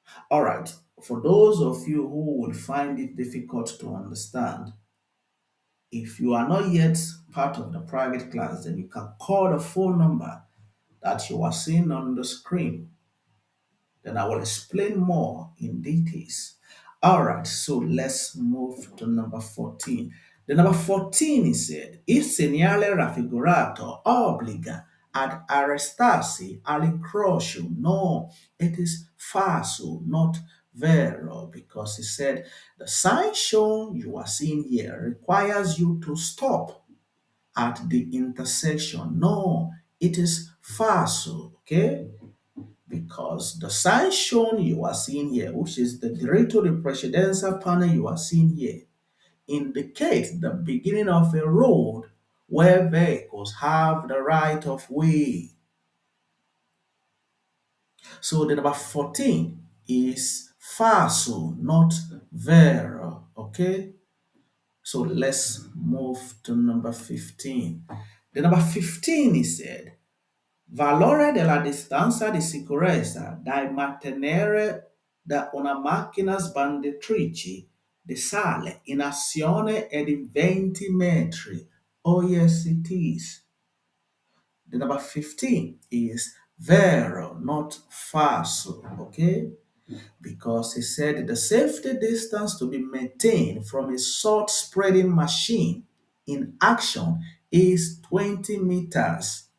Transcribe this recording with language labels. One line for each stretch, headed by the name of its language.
English: All right, for those of you who will find it difficult to understand, if you are not yet part of the private class, then you can call the phone number that you are seeing on the screen. Then I will explain more in details. All right, so let's move to number 14. The number 14 is said,
Italian: il segnale raffigurato obbliga ad arrestarsi all'incrocio.
English: No, it is falso, not vero, because he said the sign shown you are seeing here requires you to stop at the intersection. No, it is falso, okay? Because the sign shown you are seeing here, which is the diritto di precedenza panel you are seeing here, indicates the beginning of a road where vehicles have the right of way. So the number 14 is falso, not vero. Okay? So let's move to number 15. The number 15 is said,
Italian: valore della distanza di sicurezza dai mantenere da una macchina sbanditrice di sale in azione è di 20 metri.
English: Oh yes, it is. The number 15 is vero, not falso, okay? Because he said the safety distance to be maintained from a sword spreading machine in action is 20 meters.